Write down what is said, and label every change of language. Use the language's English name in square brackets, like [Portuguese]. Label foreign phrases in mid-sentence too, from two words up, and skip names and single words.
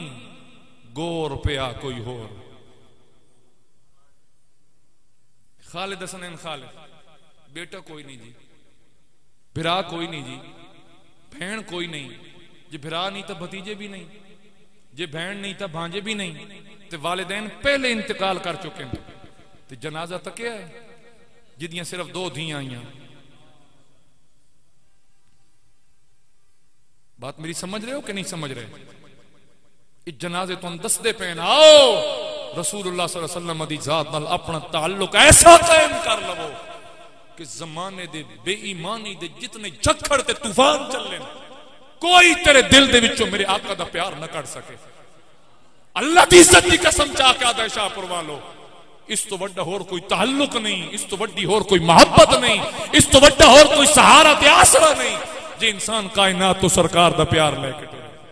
[Punjabi] غور پیا کوئی ہور خالد حسنین خالد، بیٹا کوئی نئیں جی، بھرا کوئی نئیں جی، بھین کوئی نئیں جے، بھرا نئیں تے بھتیجے وی نئیں، جے بھین نئیں تے بھانجے وی نئیں، تے والدین پہلے انتقال کر چکے نیں، تے جنازہ تکیا اے جنہدیاں صرف 2 دھیاں آئیاں. [Urdu] بات میری سمجھ رہے ہو کہ نہیں سمجھ رہے? [Punjabi] اس جنازے توں دسدے پین آؤ رسول اللہ [Arabic] صلى الله عليه وسلم [Punjabi] دی ذات نال اپنا تعلق ایسا قائم کر لوو کہ زمانے دے بے ایمانی دے جتنے جھکڑ تے طوفان چلے کوئی تیرے دل دے وچوں میرے آقا دا پیار نہ کر سکے. اللہ دی عزت دی قسم چاکے آدا شاہپور والو، اس توں وڈا ہور کوئی تعلق نئیں، اس توں وڈی ہور کوئی محبت نئیں، اس توں وڈا ہور کوئی سہارا تے آسرا نئیں جے انسان کائنات توں سرکار دا پیار لے کے ٹُرے.